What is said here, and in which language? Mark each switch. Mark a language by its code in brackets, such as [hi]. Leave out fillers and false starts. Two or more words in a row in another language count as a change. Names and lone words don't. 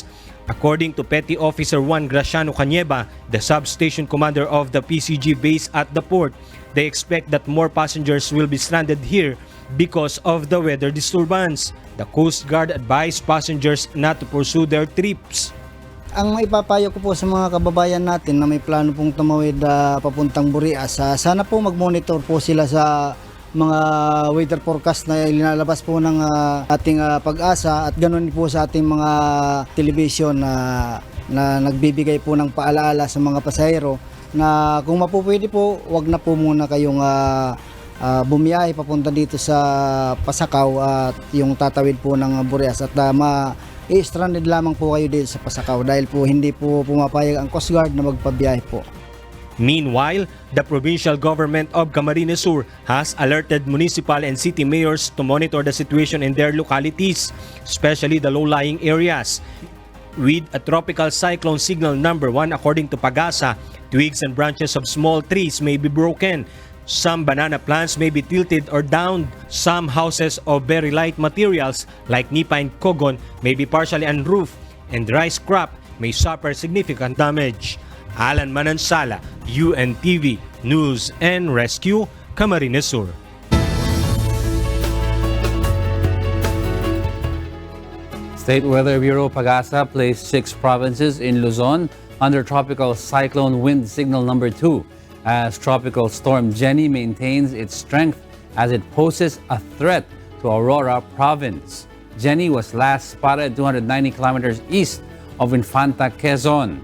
[en] According to Petty Officer Juan Graciano Cañeba, the substation commander of the PCG base at the port, they expect that more passengers will be stranded here because of the weather disturbance. The Coast Guard advised passengers not to pursue their trips. [tl] Ang maipapayo ko po sa mga kababayan natin na may plano pong tumawid papuntang Burias, sana po mag-monitor po sila sa mga [en] weather forecast [tl] na ilinalabas po ng ating pag-asa at ganoon po sa ating mga television na nagbibigay po ng paalaala sa mga pasahero na kung mapupwede po, wag na po muna kayong bumiyahe papunta dito sa Pasacao at yung tatawid po ng Burias at i-stranded lamang po kayo dito sa Pasacao dahil po hindi po pumapayag ang Coast Guard na magpabiyahe po. [en] Meanwhile, the provincial government of Camarines Sur has alerted municipal and city mayors to monitor the situation in their localities, especially the low-lying areas. With a tropical cyclone signal number 1 according to Pagasa, twigs and branches of small trees may be broken. Some banana plants may be tilted or downed. Some houses of very light materials like nipa and kogon may be partially unroofed, and the rice crop may suffer significant damage. Alan Manansala, UNTV News and Rescue, Camarines Sur. State Weather Bureau Pagasa placed 6 provinces in Luzon under tropical cyclone wind signal number 2 as Tropical Storm Jenny maintains its strength as it poses a threat to Aurora Province. Jenny was last spotted 290 kilometers east of Infanta, Quezon.